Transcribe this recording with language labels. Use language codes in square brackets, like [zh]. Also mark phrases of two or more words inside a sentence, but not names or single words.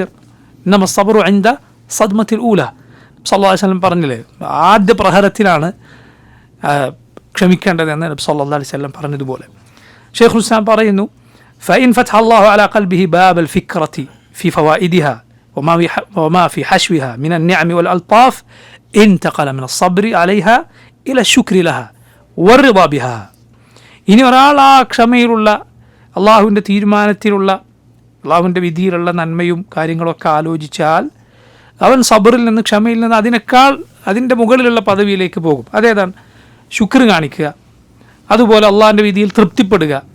[ar] إنما الصبر عند الصدمة الأولى صلى الله عليه وسلم [ml] പറഞ്ഞില്ലേ, ആദ്യ പ്രഹരത്തിലാണ് ക്ഷമിക്കേണ്ടതെന്ന് നബി [ar] صلى الله عليه وسلم പറഞ്ഞതുപോലെ. [ml] ശൈഖുൽ ഇസ്ലാം പറയുന്നു, [ar] فإن فتح الله على قلبه باب الفكرة في فوائدها وما في حشوها من النعم والألطاف انتقل من الصبر عليها إلى الشكر لها والرضا بها. [ml] ഇനി ഒരാൾ ആ ക്ഷമയിലുള്ള അള്ളാഹുവിൻ്റെ തീരുമാനത്തിലുള്ള അള്ളാഹുവിൻ്റെ വിധിയിലുള്ള നന്മയും കാര്യങ്ങളൊക്കെ ആലോചിച്ചാൽ അവൻ സബറിൽ നിന്ന് ക്ഷമയിൽ നിന്ന് അതിൻ്റെ മുകളിലുള്ള പദവിയിലേക്ക് പോകും. അതേതാണ്? ശുക്ർ കാണിക്കുക, അതുപോലെ അള്ളാഹിൻ്റെ വിധിയിൽ തൃപ്തിപ്പെടുക.